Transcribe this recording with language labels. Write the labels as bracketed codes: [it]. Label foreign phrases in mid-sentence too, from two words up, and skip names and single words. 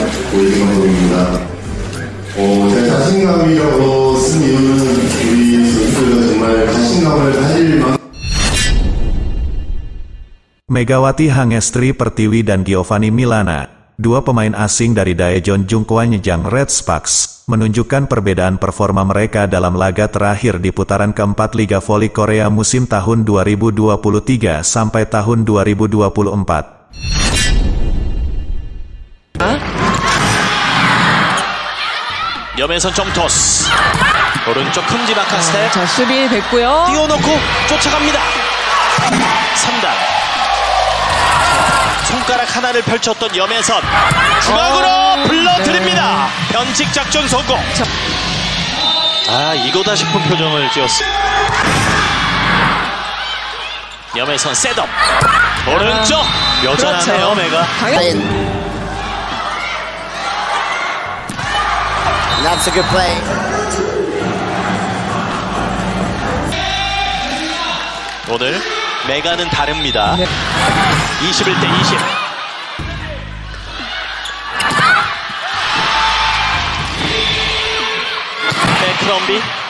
[ko] 보여준 방송입니다. 제 자신감이라고 쓴 이유는 우리 선수가 정말 자신감을 가질 만큼 [id] Megawati Hangestri Pertiwi dan Giovanni Milana, dua pemain asing dari Daejeon Jungkwanjang Red Sparks, menunjukkan perbedaan performa mereka dalam laga terakhir di putaran keempat Liga Voli Korea musim tahun 2023 sampai tahun 2024. [ko] 염혜선 점토스 오른쪽 큼지막한 스텝. 자, 수비 됐고요. 띄워놓고 쫓아갑니다. 3단 손가락 하나를 펼쳤던 염혜선 중앙으로 불러드립니다. 변칙 작전 성공. 이거다 싶은 표정을 지었습니다. 염혜선 셋업 오른쪽 여전하네요. 메가 [en] That's a good play. [ko] 오늘 메가는 다릅니다. 21대 20. 맥크럼비.